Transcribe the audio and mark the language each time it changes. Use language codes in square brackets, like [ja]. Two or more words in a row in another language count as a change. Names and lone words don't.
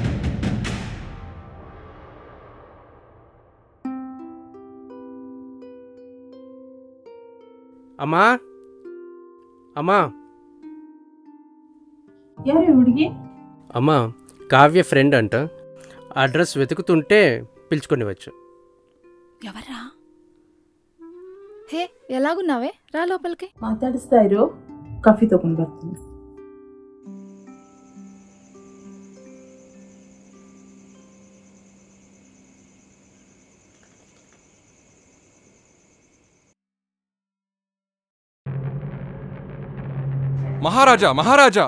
[te] అమ్మా, అమ్మా, ఎవరు ಹುಡುಗಿ? అమ్మా, కావ్య ఫ్రెండ్ అంట. అడ్రస్ వెతుకుతుంటే పిలుచుకొని వచ్చు. ఎవరా? హే, ఎలాగున్నావే? రా లోపలికి. [kn] ಮಾತಾಡಿಸ್ತಾ ಇರು, ಕಾಫಿ ತಗೊಂಡು ಬರ್ತೀನಿ. [te] మహారాజా, మహారాజా,